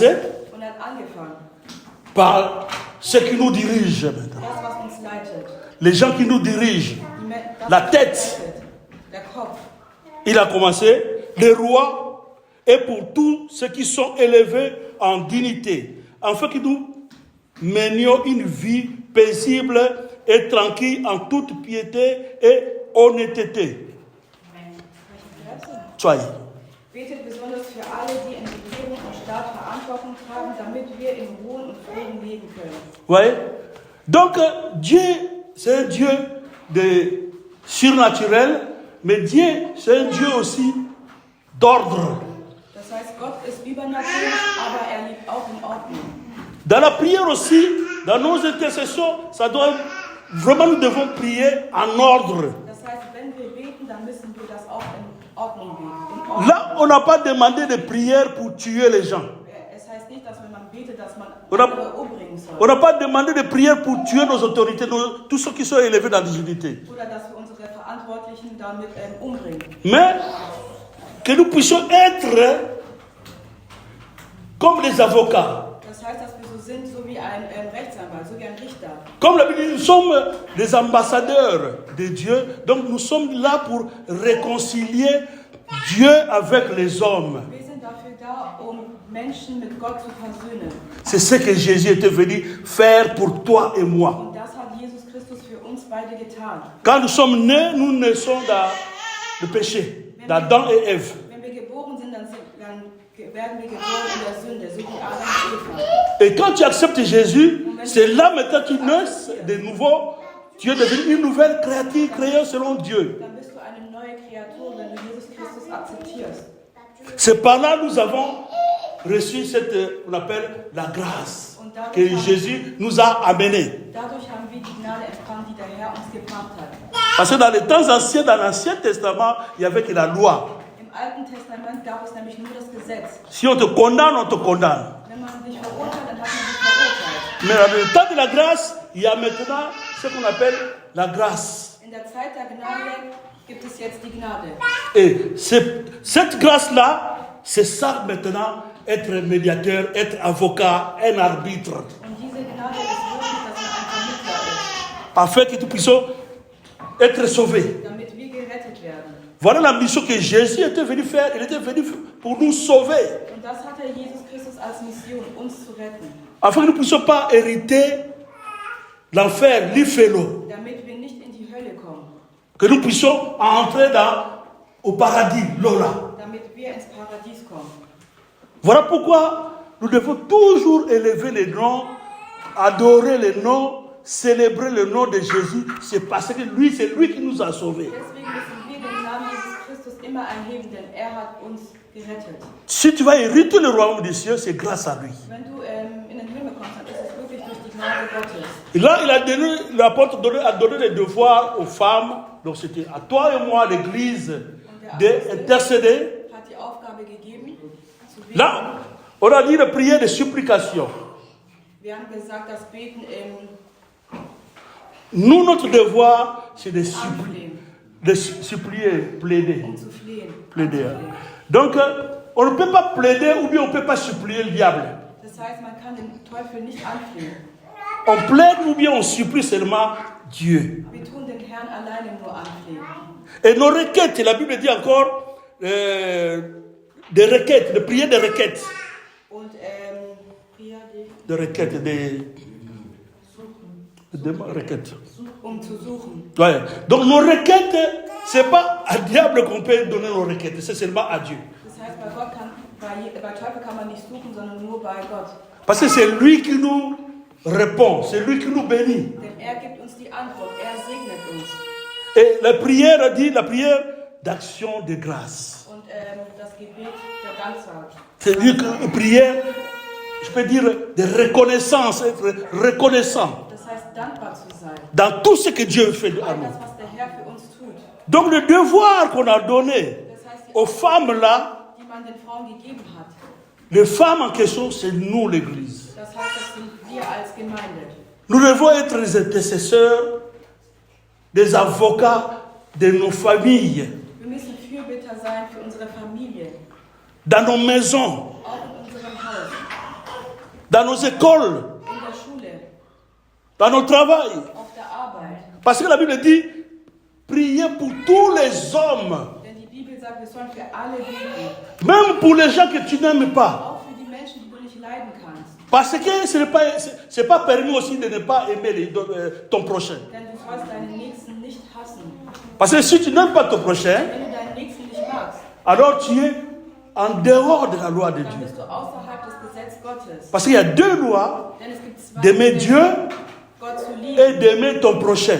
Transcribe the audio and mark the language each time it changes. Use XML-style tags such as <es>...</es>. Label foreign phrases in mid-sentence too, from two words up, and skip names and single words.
<de>Und hat angefangen.</de> <fr>par ceux qui nous dirigent maintenant.</fr> <de>Das, was uns leitet.</de> <fr>Les gens qui nous dirigent. La tête.</fr> <de>Der Kopf.</de> <fr>Il a commencé, les rois, et pour tous ceux qui sont élevés en dignité, afin que nous menions une vie paisible et tranquille en toute piété et honnêteté. Soyez.</fr> <de>Betet besonders für alle, die in Regierung und Staat Verantwortung tragen, damit wir in Ruhe und Frieden leben können.</de> <fr>Ouais. Donc, Dieu, c'est un Dieu de surnaturel, mais Dieu, c'est un Dieu aussi d'ordre.</fr> <de>Das heißt, Gott ist übernatürlich, aber lebt auch in Ordnung.</de> <fr>Dans la prière aussi, dans nos intercessions, ça doit vraiment, nous devons prier en ordre.</fr> <de>Das heißt, wenn wir beten, dann müssen wir das auch in Ordnung beten.</de> <fr>Là, on n'a pas demandé de prière pour tuer les gens.</fr> <de>Es heißt nicht, dass wenn man betet, dass man</de> <fr>On</fr> <de>andere umbringen soll.</de> <fr>n'a pas demandé de prière pour tuer nos autorités, tous ceux qui sont élevés dans la divinité.</fr> <de>Oder dass wir unsere Verantwortlichen damit umbringen.</de> <fr>Mais que nous puissions être comme des avocats.</fr> <de>Das heißt, dass wir so sind, so wie ein Rechtsanwalt, so wie ein Richter.</de> <fr>Comme la Bible dit, nous sommes des ambassadeurs de Dieu, donc nous sommes là pour réconcilier Dieu avec les hommes.</fr> <de>Wir sind dafür da, Menschen mit Gott zu versöhnen.</de> <fr>C'est ce que Jésus était venu faire pour toi et moi.</fr> <de>Und das hat Jesus Christus für uns beide getan.</de> <fr>Quand nous sommes nés, nous naissons dans le péché.</fr> <de>Wenn</de> <fr>d'Adam et Ève.</fr> <de>Wenn wir geboren sind, dann werden wir geboren in der Sünde, so wie Adam und Eva.</de> <fr>Et quand tu acceptes Jésus, c'est là maintenant que tu nais de nouveau. Tu es devenu une nouvelle créature créée selon Dieu.</fr> <de>Dann bist du eine neue Kreatur, wenn du Jesus Christus akzeptierst.</de> <fr>C'est par là que nous avons reçu cette, on appelle la grâce que Jésus nous a amenée.</fr> <de>Dadurch haben wir die Gnade empfangen, die der Herr uns gebracht hat.</de> <fr>Parce que dans les temps anciens, dans l'Ancien Testament, il n'y avait que la loi.</fr> <de>Im Alten Testament gab es nämlich nur das Gesetz.</de> <fr>Si on te condamne, on te condamne.</fr> <de>Wenn man dich verurteilt, dann hat man dich verurteilt.</de> <fr>Mais dans le temps de la grâce, il y a maintenant ce qu'on appelle la grâce.</fr> <de>In der Zeit der Gnade gibt es jetzt die Gnade.</de> <fr>Et cette grâce-là, c'est ça maintenant, être médiateur, être avocat, un arbitre.</fr> <de>Und diese Gnade ist wirklich, dass man ein Vermittler ist,</de> <fr>Afin que nous puissions être sauvés.</fr> <de>damit wir gerettet werden.</de> <fr>Voilà la mission que Jésus était venu faire. Il était venu pour nous sauver.</fr> <de>Und das hatte Jesus Christus als Mission, uns zu retten.</de> <fr>Afin que nous ne puissions pas hériter l'enfer, l'ifélo.</fr> <de>Damit wir nicht in die Hölle kommen.</de> <fr>Que nous puissions entrer au paradis, Lola.</fr> <de>Damit wir ins Paradies kommen.</de> <fr>Voilà pourquoi nous devons toujours élever les noms, adorer les noms, célébrer le nom de Jésus. C'est parce que lui, c'est lui qui nous a sauvés.</fr> <de>Deswegen müssen wir den Namen Jesus Christus immer erheben, denn er hat uns gerettet.</de> <fr>Si tu vas hériter le royaume des cieux, c'est grâce à lui.</fr> <de>Wenn du in den Himmel kommst, dann ist es wirklich durch die Gnade Gottes.</de> <fr>Et là, l'apôtre a donné les devoirs aux femmes. Donc c'était à toi et moi, l'Église, d'intercéder.</fr> <de>Hat die Aufgabe gegeben, zu beten.</de> <fr>Là, on a dit de prier de supplication.</fr> <de>Wir haben gesagt, das Beten im</de> <fr>Nous, notre devoir, c'est de supplier,</fr> <de>Anflehen,</de> <fr>plaider.</fr> <de>zu flehen.</de> <fr>Plaider.</fr> <de>Anzuflehen.</de> <fr>Donc, on ne peut pas plaider ou bien on ne peut pas supplier le diable.</fr> <de>Das heißt, man kann den Teufel nicht anflehen.</de> <fr>On plaide ou bien on supplie seulement Dieu.</fr> <de>Wir tun den Herrn alleine nur anflehen.</de> <fr>Et nos requêtes, la Bible dit encore des requêtes, de prier des requêtes.</fr> <de>Und</de> <fr>Des requêtes, des requêtes.</fr> <de>zu suchen.</de> <fr>Ouais. Donc nos requêtes, ce n'est pas à diable qu'on peut donner nos requêtes, c'est seulement à Dieu.</fr> <de>Das heißt, bei Teufel kann man nicht suchen, sondern nur bei Gott.</de> <fr>Parce que c'est lui qui nous répond, c'est lui qui nous bénit.</fr> <de>Denn er gibt uns die Antwort, er segnet uns.</de> <fr>Et la prière dit la prière d'action de grâce.</fr> <de>Und das Gebet der Danksagung.</de> <fr>C'est-à-dire que prière, je peux dire de reconnaissance, être reconnaissant</fr> <de>Das heißt, dankbar zu sein.</de> <fr>dans tout ce que Dieu fait à</fr> <de>All</de> <fr>nous.</fr> <de>das, was der Herr für uns tut.</de> <fr>Donc le devoir qu'on a donné</fr> <de>Das heißt, die</de> <fr>aux femmes là,</fr> <de>die man den Frauen gegeben hat.</de> <fr>les femmes en question, c'est nous l'Église.</fr> <de>Das heißt, das sind wir als Gemeinde.</de> <fr>Nous devons être les intercesseurs, des avocats de nos familles,</fr> <de>Wir müssen Fürbitter sein für unsere Familie.</de> <fr>dans nos maisons,</fr> <de>Auch in unserem Haus.</de> <fr>dans nos écoles,</fr> <de>In der Schule.</de> <fr>dans nos travails.</fr> <de>Auf der Arbeit.</de> <fr>Parce que la Bible dit, priez pour tous les hommes,</fr> <de>Denn die Bibel sagt, wir sollen für alle beten.</de> <fr>même pour les gens que tu n'aimes pas.</fr> <de>Auch für die Menschen, die du nicht leiden kannst.</de> <fr>Parce que ce n'est pas permis aussi de ne pas aimer ton prochain.</fr> <de>Denn du sollst deinen Nächsten nicht hassen.</de> <fr>Parce que si tu n'aimes pas ton prochain,</fr> <de>Wenn du deinen Nächsten nicht magst,</de> <fr>alors tu es en dehors de la loi de</fr> <de>dann</de> <fr>Dieu.</fr> <de>bist du außerhalb des Gesetzes Gottes.</de> <fr>Parce qu'il y a deux lois,</fr> <de>Denn es gibt zwei</de> <fr>d'aimer</fr> <de>Gesetze,</de> <fr>Dieu</fr> <de>Gott zu lieben</de> <fr>et d'aimer ton prochain.</fr>